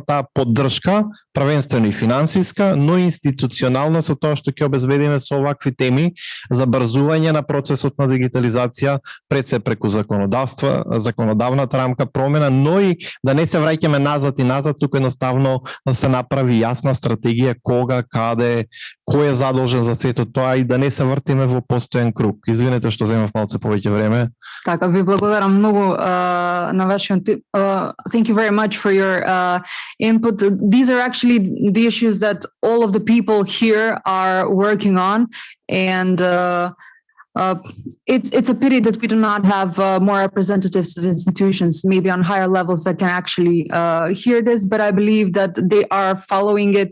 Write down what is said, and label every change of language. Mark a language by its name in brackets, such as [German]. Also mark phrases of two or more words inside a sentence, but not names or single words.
[Macedonian] таа поддршка, првенствено и финансиска, но и институционална, со тоа што ќе обезбедиме со овакви теми за брзување на процесот на дигитализација, пред се преку законодавната рамка, промена, но и да не се враќаме назад и назад, туку едноставно да се направи јасна стратегија кога, каде, кој е задолжен за сето тоа и да не се вртиме во постојан круг. Извинете што земав малце повеќе време. Така, ви благодарам многу на вашиот [English] thank you very much for your input. These are actually the issues that all of the people here are working on, and it's a pity that we do not have more representatives of institutions, maybe on higher levels, that can actually hear this, but I believe that they are following it.